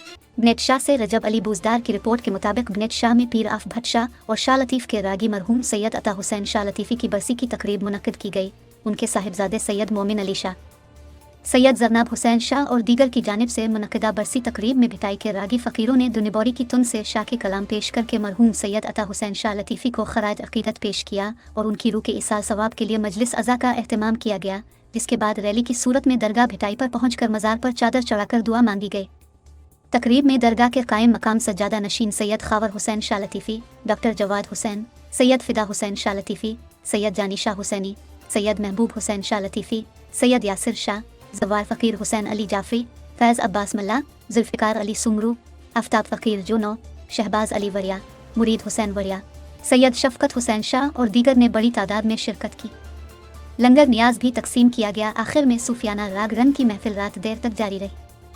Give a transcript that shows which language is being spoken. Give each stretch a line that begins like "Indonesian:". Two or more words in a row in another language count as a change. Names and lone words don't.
Urdu: بنیٹ شاہ سے رجب علی بوزدار کی رپورٹ کے مطابق بنیٹ شاہ میں پیر آف بھٹ شاہ اور شاہ لطیف کے راگی مرحوم سید عطا حسین شاہ لطیفی کی برسی کی تقریب منعقد کی گئی. ان کے صاحبزادے سید مومن علی شاہ، سید جرناب حسین شاہ اور دیگر کی جانب سے منعقدہ برسی تقریب میں بھٹائی کے راگی فقیروں نے دنبوری کی تن سے شاہ کے کلام پیش کرکے مرحوم سید عطا حسین شاہ لطیفی کو خراج عقیدت پیش کیا اور ان کی روح کے ایصال ثواب کے لیے مجلس عزا کا اہتمام کیا گیا، جس کے بعد ریلی کی صورت میں درگاہ بھٹائی پر پہنچ کر مزار پر چادر چڑھا کر دعا مانگی گئی. تقریب میں درگاہ کے قائم مقام سجادہ نشین سید خاور حسین شاہ لطیفی، ڈاکٹر جواد حسین، سید فدا حسین شاہ لطیفی، سید جانی شاہ حسینی، سید محبوب حسین شاہ لطیفی، سید یاسر شاہ، جوار فقیر حسین علی جعفری، فیض عباس ملا، ذوالفقار علی سومرو، آفتاب فقیر جونو، شہباز علی وریا، مرید حسین وریا، سید شفقت حسین شاہ اور دیگر نے بڑی تعداد میں شرکت کی. لنگر نیاز بھی تقسیم کیا گیا۔ آخر میں صوفیانہ راگ رنگ کی محفل رات دیر تک جاری رہی.